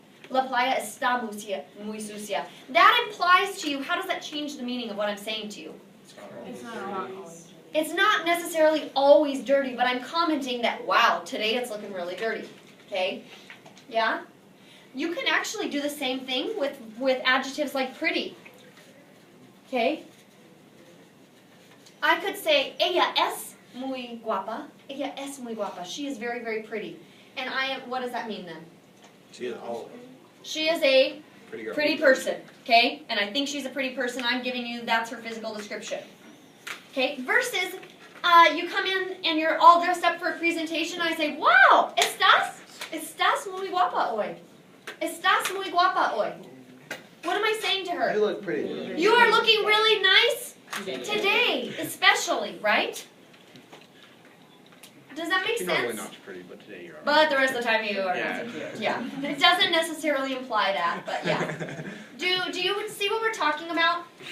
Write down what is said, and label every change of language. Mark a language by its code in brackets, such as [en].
[es] La playa está muy sucia. [en] That implies to you, how does that change the meaning of what I'm saying to you? It's not always. It's not necessarily always dirty, but I'm commenting that, wow, today it's looking really dirty. Okay? Yeah? You can actually do the same thing with adjectives like pretty. Okay? I could say, [es] ella es muy guapa. Ella es muy guapa. [en] She is very, very pretty. And I am, what does that mean then? She is always She is a pretty girl. pretty person. Okay? And I think she's a pretty person. I'm giving you, that's her physical description. Okay? Versus, you come in and you're all dressed up for a presentation. I say, wow, [es] estás muy guapa hoy. Estás muy guapa hoy. [en] What am I saying to her? You look pretty. You are looking really nice today, especially, right? Does that make You're sense? normally not pretty, but today you're. But the rest of the time you are Yeah. not so cute. Yeah. It doesn't necessarily imply that, but yeah. Do you see what we're talking about?